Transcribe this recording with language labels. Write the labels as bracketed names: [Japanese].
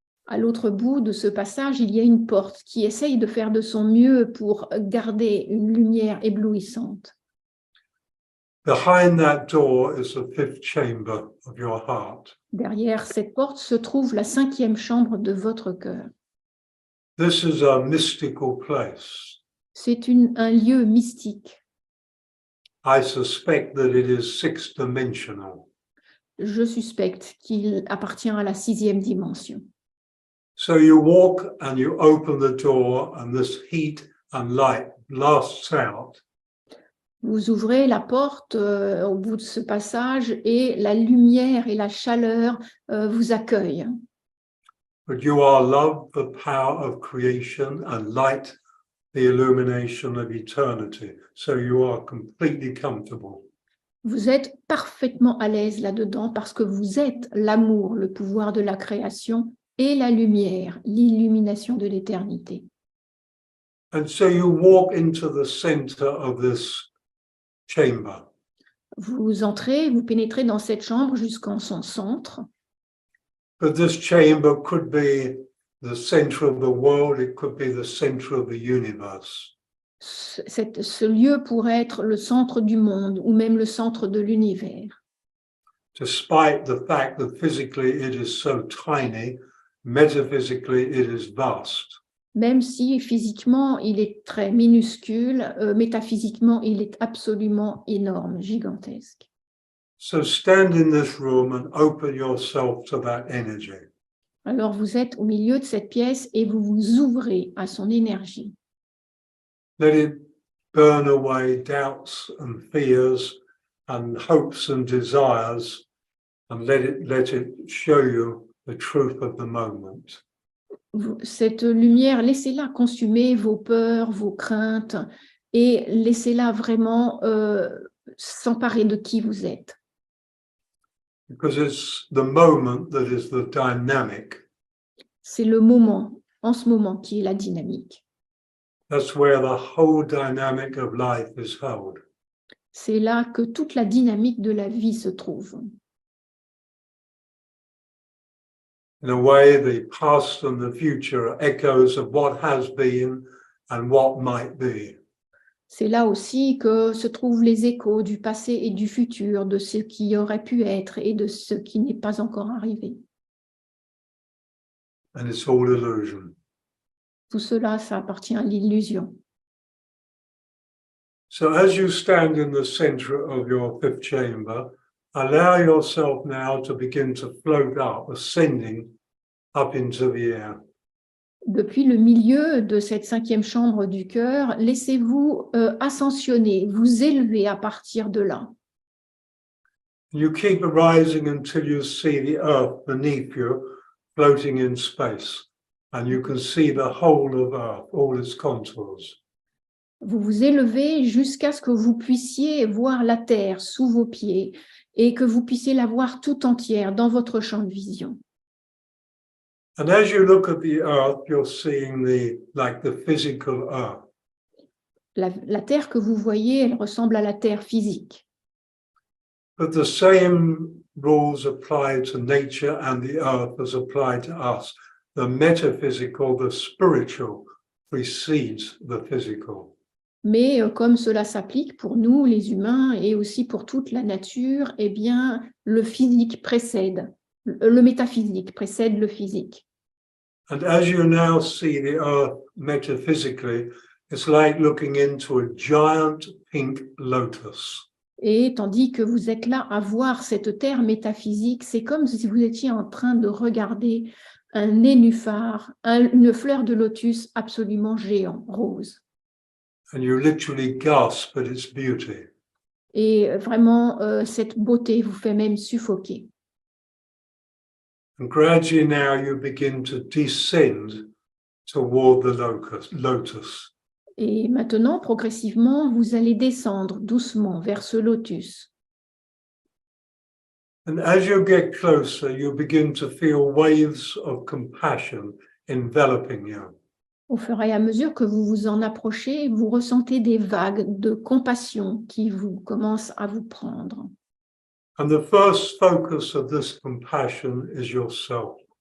[French] À l'autre bout de ce passage, il y a une porte qui essaye de faire de son mieux pour garder une lumière éblouissante. [English] Behind that door is the fifth chamber of your heart. [French] Derrière cette porte se trouve la cinquième chambre de votre cœur. [English] This is a mystical place. [French] C'est un lieu mystique. [English] I suspect that it is six-dimensional. [French] Je suspecte qu'il appartient à la sixième dimension. [English] So you walk and you open the door and this heat and light blasts out. [French] Vous ouvrez la porte au bout de ce passage et la lumière et la chaleur vous accueillent. [English] But you are love, the power of creation, and light, the illumination of eternity. So you are completely comfortable. [French] Vous êtes parfaitement à l'aise là-dedans parce que vous êtes l'amour, le pouvoir de la création et la lumière, l'illumination de l'éternité. [English] And so you walk into the center of this chamber. [French] Vous entrez, vous pénétrez dans cette chambre jusqu'en son centre. [English] But this chamber could be the center of the world, it could be the center of the universe. [French] Ce lieu pourrait être le centre du monde ou même le centre de l'univers. [English] Despite the fact that physically it is so tiny, metaphysically it is vast. [French] Même si physiquement il est très minuscule, métaphysiquement il est absolument énorme, gigantesque. [English] So stand in this room and open yourself to that energy. [French] Alors vous êtes au milieu de cette pièce et vous vous ouvrez à son énergie. [English] Let it burn away doubts and fears and hopes and desires, and let it show you the truth of the moment. [French] Cette lumière, laissez-la consumer vos peurs, vos craintes et laissez-la vraiment s'emparer de qui vous êtes. [English] Because it's the moment that is the dynamic. [French] C'est le moment, en ce moment, qui est la dynamique. [English] That's where the whole dynamic of life is held. [French] C'est là que toute la dynamique de la vie se trouve. [English] In a way, the past and the future are echoes of what has been and what might be. [French] C'est là aussi que se trouvent les échos du passé et du futur, de ce qui aurait pu être et de ce qui n'est pas encore arrivé. [English] And it's all illusion. [French] Tout cela, ça appartient à l'illusion. [English] So as you stand in the center of your fifth chamber, allow yourself now to begin to float up, ascending up into the air. [French] Depuis le milieu de cette cinquième chambre du cœur, laissez-vous ascensionner, vous élever à partir de là. [English] You keep rising until you see the earth beneath you, floating in space, and you can see the whole of earth, all its contours. [French] Vous vous élevez jusqu'à ce que vous puissiez voir la terre sous vos pieds et que vous puissiez la voir tout entière dans votre champ de vision. [English] And as you look at the earth, you're seeing the physical earth. [French] La terre que vous voyez, elle ressemble à la terre physique. [English] But the same rules apply to nature and the earth as apply to us. The metaphysical, the spiritual, precedes the physical. [French] Mais comme cela s'applique pour nous, les humains, et aussi pour toute la nature, eh bien, le physique précède, le métaphysique précède le physique. [English] And as you now see the earth metaphysically, it's like looking into a giant pink lotus. [French] Et tandis que vous êtes là à voir cette terre métaphysique, c'est comme si vous étiez en train de regarder un nénuphar, une fleur de lotus absolument géant, rose. [English] And you literally gasp at its beauty. [French] Et vraiment, cette beauté vous fait même suffoquer. [English] And gradually now you begin to descend toward the lotus. [French] Et maintenant, progressivement, vous allez descendre doucement vers ce lotus. [English] And as you get closer, you begin to feel waves of compassion enveloping you. [French] Au fur et à mesure que vous vous en approchez, vous ressentez des vagues de compassion qui vous commencent à vous prendre. [English] And the first focus of this compassion is yourself.